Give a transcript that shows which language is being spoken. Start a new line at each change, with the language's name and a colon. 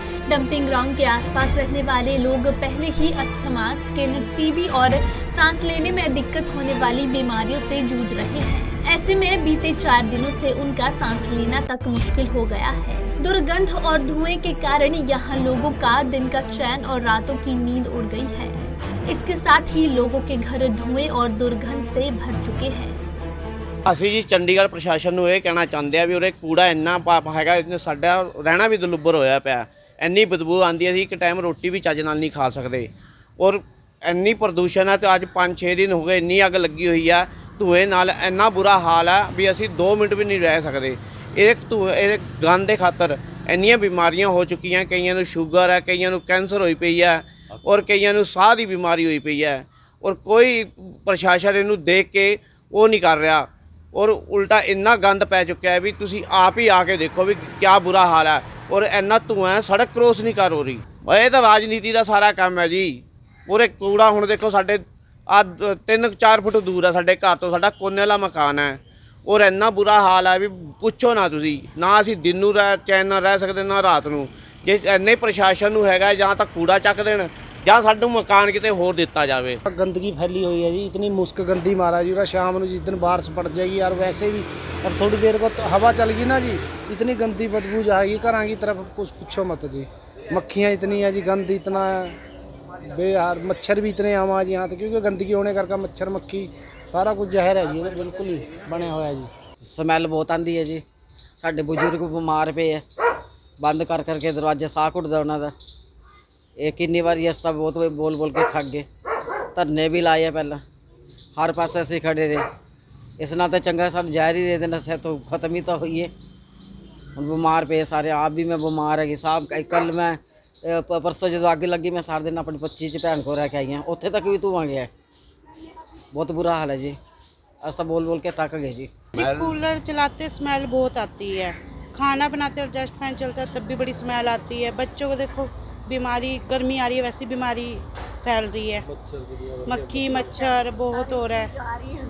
Hindi: Dumping ground के आसपास रहने वाले लोग पहले ही अस्थमा, स्किन, टीबी और सांस लेने में दिक्कत होने वाली बीमारियों से जूझ रहे हैं। ऐसे में बीते 4 दिनों से उनका सांस लेना तक मुश्किल हो गया है। दुर्गंध और धुएं के कारण यहाँ लोगों का दिन का चैन और रातों की नींद उड़ गई है। इसके साथ ही लोगों के घर धुएं और दुर्गंध से भर चुके हैं।
Punjabi: ਅਸੀਂ ਜੀ ਚੰਡੀਗੜ੍ਹ ਪ੍ਰਸ਼ਾਸਨ ਨੂੰ ਇਹ ਕਹਿਣਾ ਚਾਹੁੰਦੇ ਆ ਵੀ ਉਰੇ ਕੂੜਾ ਇੰਨਾ ਹੈਗਾ, ਸਾਡਾ ਰਹਿਣਾ ਵੀ ਦੁਲੱਭਰ ਹੋਇਆ ਪਿਆ। ਇੰਨੀ ਬਦਬੂ ਆਉਂਦੀ ਹੈ, ਅਸੀਂ ਇੱਕ ਟਾਈਮ ਰੋਟੀ ਵੀ ਚੱਜ ਨਾਲ ਨਹੀਂ ਖਾ ਸਕਦੇ ਔਰ ਇੰਨੀ ਪ੍ਰਦੂਸ਼ਣ ਹੈ। ਤੇ ਅੱਜ 5-6 ਦਿਨ ਹੋ ਗਏ, ਇੰਨੀ ਅੱਗ ਲੱਗੀ ਹੋਈ ਆ। ਧੂਏ ਨਾਲ ਇੰਨਾ ਬੁਰਾ ਹਾਲ ਹੈ ਵੀ ਅਸੀਂ 2 ਮਿੰਟ ਵੀ ਨਹੀਂ ਰਹਿ ਸਕਦੇ। ਇਹ ਗੰਦ ਦੇ ਖਾਤਰ ਇੰਨੀਆਂ ਬਿਮਾਰੀਆਂ ਹੋ ਚੁੱਕੀਆਂ। ਕਈਆਂ ਨੂੰ ਸ਼ੂਗਰ ਹੈ, ਕਈਆਂ ਨੂੰ ਕੈਂਸਰ ਹੋਈ ਪਈ ਹੈ ਔਰ ਕਈਆਂ ਨੂੰ ਸਾਹ ਦੀ ਬਿਮਾਰੀ ਹੋਈ ਪਈ ਹੈ ਔਰ ਕੋਈ ਪ੍ਰਸ਼ਾਸਨ ਇਹਨੂੰ ਦੇਖ ਕੇ ਉਹ ਨਹੀਂ ਕਰ ਰਿਹਾ ਔਰ ਉਲਟਾ ਇੰਨਾ ਗੰਦ ਪੈ ਚੁੱਕਿਆ ਹੈ ਵੀ ਤੁਸੀਂ ਆਪ ਹੀ ਆ ਕੇ ਦੇਖੋ ਵੀ ਕਿਆ ਬੁਰਾ ਹਾਲ ਹੈ ਔਰ ਇੰਨਾ ਧੂੰਆਂ ਸੜਕ ਕ੍ਰੋਸ ਨਹੀਂ ਕਰ ਹੋ ਰਹੀ। ਇਹ ਤਾਂ ਰਾਜਨੀਤੀ ਦਾ ਸਾਰਾ ਕੰਮ ਹੈ ਜੀ। ਪੂਰੇ ਕੂੜਾ ਹੁਣ ਦੇਖੋ ਸਾਡੇ ਆ 3-4 ਫੁੱਟ ਦੂਰ ਹੈ ਸਾਡੇ ਘਰ ਤੋਂ, ਸਾਡਾ ਕੋਨੇ ਵਾਲਾ ਮਕਾਨ ਹੈ ਔਰ ਇੰਨਾ ਬੁਰਾ ਹਾਲ ਹੈ ਵੀ ਪੁੱਛੋ ਨਾ ਤੁਸੀਂ। ਨਾ ਅਸੀਂ ਦਿਨ ਨੂੰ ਚੈਨ ਨਾਲ ਰਹਿ ਸਕਦੇ, ਨਾ ਰਾਤ ਨੂੰ। ਜੇ ਇੰਨੇ ਪ੍ਰਸ਼ਾਸਨ ਨੂੰ ਹੈਗਾ ਜਾਂ ਤਾਂ ਕੂੜਾ ਚੱਕ ਦੇਣ ਜਾਂ ਸਾਨੂੰ ਮਕਾਨ ਕਿਤੇ ਹੋਰ ਦਿੱਤਾ ਜਾਵੇ।
Hindi: गंदगी फैली हुई है जी, इतनी मुश्क गंदी मारा जी। और शाम को जिस दिन बारिश पड़ जाएगी यार, वैसे भी अब थोड़ी देर को तो हवा चल गई ना जी, इतनी गंदी बदबू जाएगी घर की तरफ, कुछ पूछो मत जी। मक्खियाँ इतनी है जी, गंद इतना है बेहार, मच्छर भी इतने आम आज यहाँ तक, क्योंकि गंदगी होने करके मच्छर मक्खी सारा कुछ जहर है जी, बिल्कुल ही बने हुआ है जी।
Punjabi: ਸਮੈਲ ਬਹੁਤ ਆਂਦੀ ਹੈ ਜੀ। ਸਾਡੇ ਬਜ਼ੁਰਗ ਬਿਮਾਰ ਪਏ ਆ, ਬੰਦ ਕਰ ਕਰਕੇ ਦਰਵਾਜ਼ੇ ਸਾਹ ਘੁੱਟਦਾ ਉਹਨਾਂ ਦਾ। ਇਹ ਕਿੰਨੀ ਵਾਰੀ ਇਸ ਤਾਂ ਬਹੁਤ ਬੋਲ ਬੋਲ ਕੇ ਥੱਕ ਗਏ। ਧਰਨੇ ਵੀ ਲਾਏ ਆ ਪਹਿਲਾਂ, ਹਰ ਪਾਸੇ ਅਸੀਂ ਖੜੇ ਰਹੇ। ਇਸ ਨਾਲ ਤਾਂ ਚੰਗਾ ਸਾਨੂੰ ਜ਼ਹਿਰ ਹੀ ਦੇ ਦੇਣਾ ਸੀ, ਤਾਂ ਖਤਮ ਹੀ ਤਾਂ ਹੋਈਏ। ਹੁਣ ਬਿਮਾਰ ਪਏ ਸਾਰੇ, ਆਪ ਵੀ ਮੈਂ ਬਿਮਾਰ ਹੈਗੀ ਸਾਹਿਬ। ਕੱਲ ਮੈਂ ਪਰਸੋਂ ਜਦੋਂ ਅੱਗ ਲੱਗੀ, ਮੈਂ ਸਾਰਾ ਦਿਨ ਆਪਣੀ 25 ਚ ਭੈਣ ਕੋਲ ਰਹਿ ਕੇ ਆਈ ਹਾਂ, ਉੱਥੇ ਤੱਕ ਵੀ ਧੂੰਆਂ ਗਿਆ।
Hindi: बहुत बुरा हाल है जी, ऐसा बोल बोल के थक गए जी। कूलर चलाते स्मेल बहुत आती है, खाना बनाते और जस्ट फैन चलता है तब भी बड़ी स्मेल आती है। बच्चों को देखो बीमारी, गर्मी आ रही है वैसी बीमारी फैल रही है, मक्खी मच्छर बहुत हो रहा है।